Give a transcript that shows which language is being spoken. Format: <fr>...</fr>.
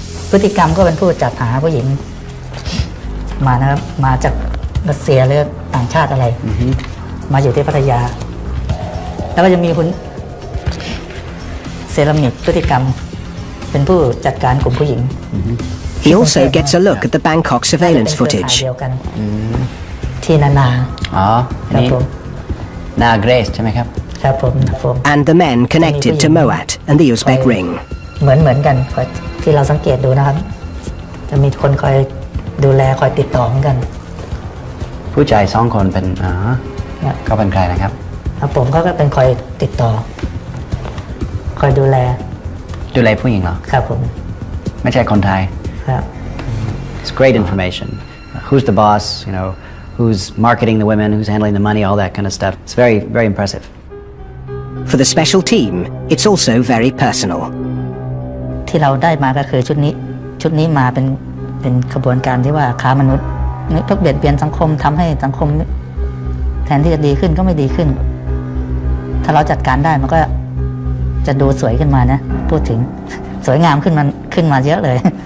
<th>พฤติกรรมก็เป็นผู้จัดหาผู้หญิงมานะครับมาจากรัสเซียหรือต่างชาติอะไรมาอยู่ที่พัทยาแล้วก็จะมีคุณเซรามิกพฤติกรรมเป็นผู้จัดการกลุ่มผู้หญิง</th> <en>He also gets a look at the Bangkok surveillance footage.</en> <th>ที่นาครับผม นาเกรซใช่ไหมครับ ครับผม</th> <en>And the men connected to Moat and the Uzbek ring.</en> <th>เหมือนกันที่เราสังเกตดูนะครับจะมีคนคอยดูแลคอยติดต่อเหมือนกัน ผู้ชายสองคนเป็นเขาเป็นใครนะครับ ครับผมก็เป็นคอยติดต่อคอยดูแล ผู้หญิงเหรอ ครับผม ไม่ใช่คนไทย ครับ</th> <en>It's great information. Who's the boss? You know, who's marketing the women? Who's handling the money? All that kind of stuff. It's very, very impressive. For the special team, it's also very personal.</en> <th>ที่เราได้มาก็คือชุดนี้มาเป็นขบวนการที่ว่าค้ามนุษย์ทุกเบียดเบียนสังคมทำให้สังคมแทนที่จะดีขึ้นก็ไม่ดีขึ้นถ้าเราจัดการได้มันก็จะดูสวยขึ้นมานะพูดถึงสวยงามขึ้นมาเยอะเลย</th>